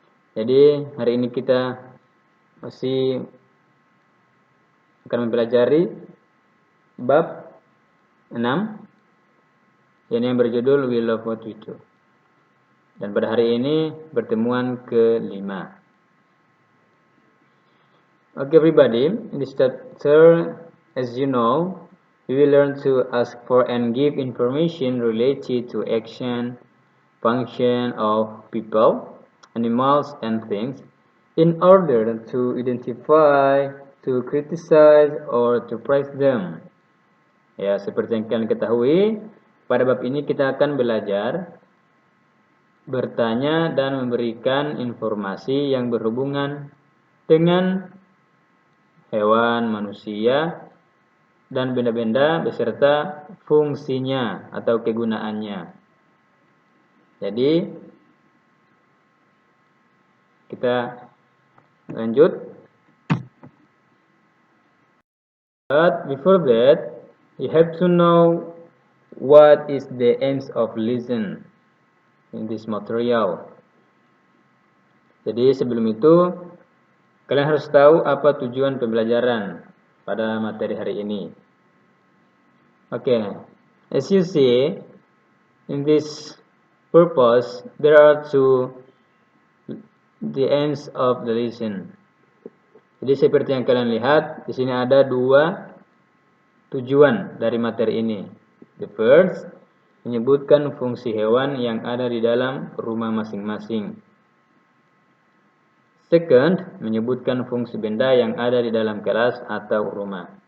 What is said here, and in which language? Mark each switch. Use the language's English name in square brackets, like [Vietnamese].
[Indonesian] Jadi, hari ini kita masih akan mempelajari bab 6 yang berjudul We Love What We Do. Dan pada hari ini pertemuan ke-5. [English] Okay, everybody, in this chapter, as you know, we will learn to ask for and give information related to action, function of people, animals, and things in order to identify, to criticize, or to praise them. [Indonesian] Ya, seperti yang kalian ketahui, pada bab ini kita akan belajar bertanya dan memberikan informasi yang berhubungan dengan hewan, manusia, dan benda-benda beserta fungsinya atau kegunaannya. Jadi, kita lanjut. [English] But before that, you have to know what is the aims of lesson in this material. [Indonesian] Jadi, sebelum itu, kalian harus tahu apa tujuan pembelajaran pada materi hari ini. [English] Okay, as you see, in this purpose, there are the ends of the lesson. [Indonesian] Jadi seperti yang kalian lihat, di sini ada 2 tujuan dari materi ini. [English] The first, [Indonesian] menyebutkan fungsi hewan yang ada di dalam rumah masing-masing. Second, menyebutkan fungsi benda yang ada di dalam kelas atau rumah.